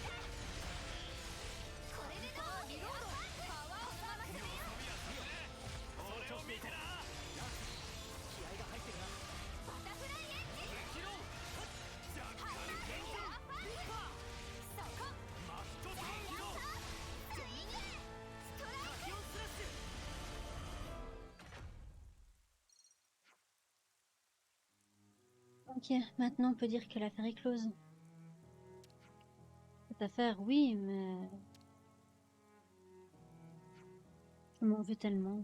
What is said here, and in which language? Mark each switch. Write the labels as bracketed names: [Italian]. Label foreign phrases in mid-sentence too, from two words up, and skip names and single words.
[Japanese] これでどうリロードパワーをそのまま攻めよう俺を見てなランス気合が入ってるなバタフライエッジ激浪ジャッカルエアファイブそこマットジャイ激浪アントジェミニストライタキオンスラッシュ [French] Ok, maintenant on peut dire que l'affaire est close. Cette affaire, oui, mais... Je m'en veux tellement.